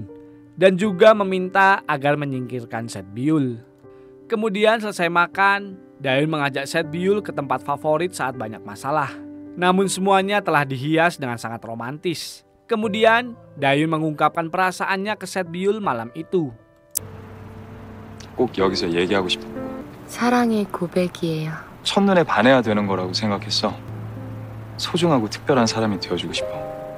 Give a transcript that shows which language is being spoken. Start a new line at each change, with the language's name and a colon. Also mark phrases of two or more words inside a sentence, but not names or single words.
Indonesian: Dan juga meminta agar menyingkirkan Set-Byul. Kemudian selesai makan, Dayun mengajak Set-Byul ke tempat favorit saat banyak masalah. Namun semuanya telah dihias dengan sangat romantis. Kemudian Dayun mengungkapkan perasaannya ke Set-Byul malam itu.
Korean: 꼭 여기서 얘기하고 싶었고 사랑의 고백이에요. 첫눈에 반해야 되는 거라고 생각했어. 소중하고 특별한 사람이 되어주고 싶어.